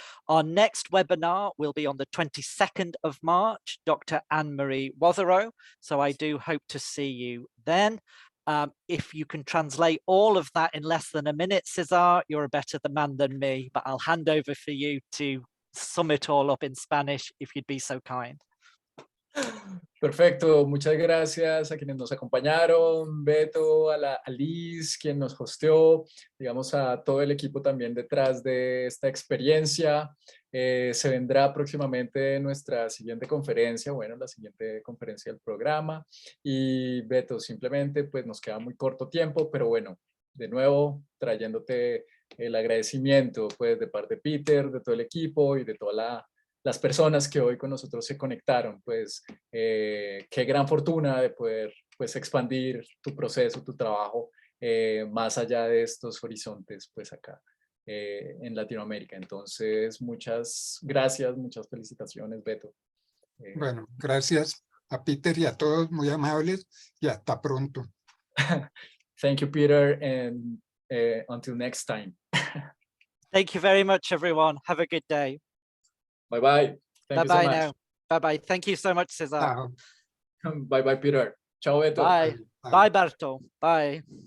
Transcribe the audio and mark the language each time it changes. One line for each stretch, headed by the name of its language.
English: Our next webinar will be on the 22nd of March, Dr. Anne-Marie Wotherow. So I do hope to see you then. If you can translate all of that in less than a minute, Cesar, you're a better man than me, but I'll hand over for you to sum it all up in Spanish, if you'd be so kind.
Spanish: Perfecto, muchas gracias a quienes nos acompañaron, Beto, a Liz, quien nos hosteó, digamos a todo el equipo también detrás de esta experiencia. Se vendrá próximamente nuestra siguiente conferencia, bueno, la siguiente conferencia del programa. Y Beto, simplemente pues nos queda muy corto tiempo, pero bueno, de nuevo trayéndote el agradecimiento pues de parte de Peter, de todo el equipo y de toda las personas que hoy con nosotros se conectaron, pues qué gran fortuna de poder pues expandir tu proceso, tu trabajo más allá de estos horizontes pues acá en Latinoamérica. Entonces muchas gracias, muchas felicitaciones, Beto. Bueno, gracias a Peter y a todos, muy amables, y hasta pronto.
English: Thank you, Peter, and until next time. Thank you very much, everyone. Have a good day. Bye-bye. Thank you so much. Now. Bye-bye. Thank you so much, Cesar. Bye-bye, Peter. Ciao, Beto. Bye. Bye, Berto. Bye.